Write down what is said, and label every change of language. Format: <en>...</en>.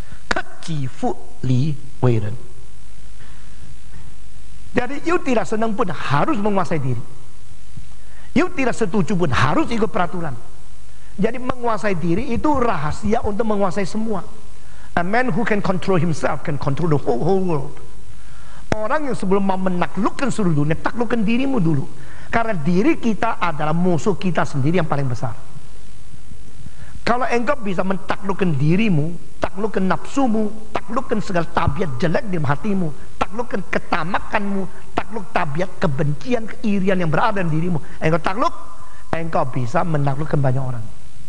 <zh>Keji fu li wei ren.</zh> <id>Jadi you tidak senang pun harus menguasai diri. You tidak setuju pun harus ikut peraturan. Jadi menguasai diri itu rahasia untuk menguasai semua.</id> <en>A man who can control himself can control the whole world.</en> <id>Orang yang sebelum mau menaklukkan seluruh dunia, taklukkan dirimu dulu. Karena diri kita adalah musuh kita sendiri yang paling besar. Kalau engkau bisa mentaklukkan dirimu, taklukkan nafsumu, taklukkan segala tabiat jelek di hatimu, taklukkan ketamakanmu, takluk tabiat kebencian, keirian yang berada di dirimu, engkau takluk, engkau bisa menaklukkan banyak orang.</id>